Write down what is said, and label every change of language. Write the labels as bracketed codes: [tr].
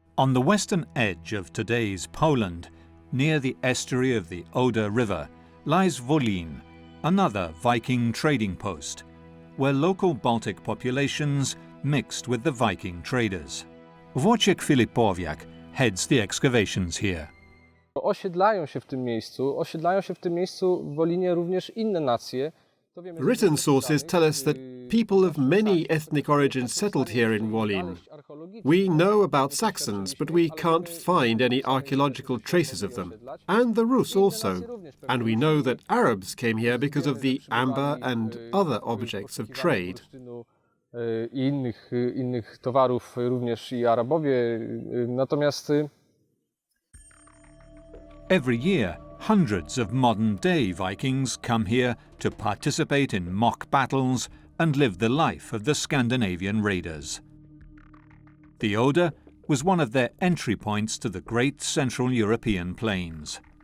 [en] On the western edge of today's Poland, near the estuary of the Oder River, lies Wolin, another Viking trading post, where local Baltic populations mixed with the Viking traders. Wojciech Filipowiak heads the excavations here. [pl] Osiedlają się w tym miejscu w Wolinie również inne nacje. [en] Written sources tell us that people of many ethnic origins settled here in Wolin. We know about Saxons, but we can't find any archaeological traces of them, and the Rus also. And we know that Arabs came here because of the amber and other objects of trade. [pl] Innych towarów również i Arabowie, natomiast [en] every year, hundreds of modern-day Vikings come here to participate in mock battles and live the life of the Scandinavian raiders. The Oder was one of their entry points to the great Central European plains.